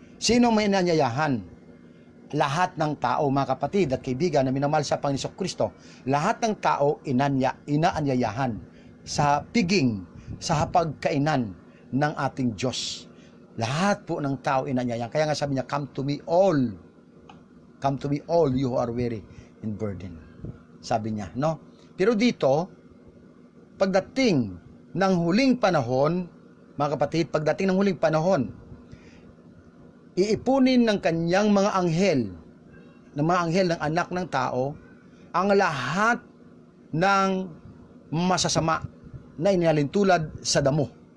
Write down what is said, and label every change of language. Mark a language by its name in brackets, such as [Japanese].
[Filipino] Sino may inaanyayahan? Lahat ng tao mga kapatid at kaibigan na minamahal sa Panginoong Kristo. Lahat ng tao inaanyayahan sa piging, sa hapagkainan ng ating Diyos. Lahat po ng tao inaanyayahan. Kaya nga sabi niya, [English] come to me all. Come to me all you who are weary and burden. [Filipino] Sabi niya, no? Pero dito, pagdating ng huling panahon, mga kapatid, pagdating ng huling panahon, iipunin ng kanyang mga anghel ng anak ng tao, ang lahat ng masasama na inalintulad sa damo.